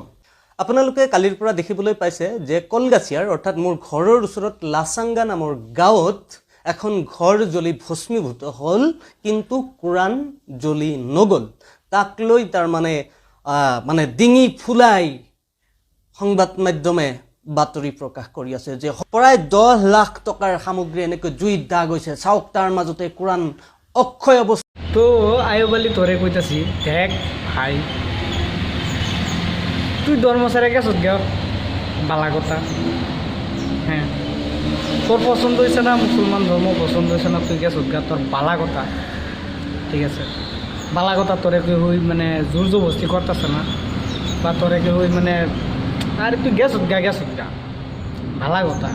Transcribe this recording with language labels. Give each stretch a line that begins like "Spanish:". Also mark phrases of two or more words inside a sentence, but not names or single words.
Assamese: আপোনালোকে কালিৰ পৰা দেখিবলৈ পাইছে যে কলগাছিয়াৰ অৰ্থাৎ মোৰ ঘৰৰ ওচৰত লাচাংগা নামৰ গাঁৱত এখন ঘৰ জ্বলি ভস্মীভূত হ'ল, কিন্তু কোৰাণ জ্বলি নগ'ল। তাক লৈ মানে ডিঙি ফুলাই সংবাদ মাধ্যমে বাতৰি প্ৰকাশ কৰি আছে যে প্ৰায় 10 লাখ টকাৰ সামগ্ৰী এনেকৈ জুই দিয়া গৈছে। চাওক তাৰ মাজতে কোৰাণ অক্ষয় অৱস্থা।
Bangla: তো আয়োবালি তোরে কইতাছি দেখ ভাই, তুই ধর্মসারে গেছত গে বালা কথা। হ্যাঁ, তোর পছন্দ হয়েছে না মুসলমান ধর্ম পছন্দ হয়েছে না, তুই গেছত গা, তোর বালা কথা। ঠিক আছে, বালা কথা তোরে কেউ হই মানে জোর জবস্তি করতেছে না, বা তোরে কেউ হই মানে আরে তুই গেছত গা ভালা কথা।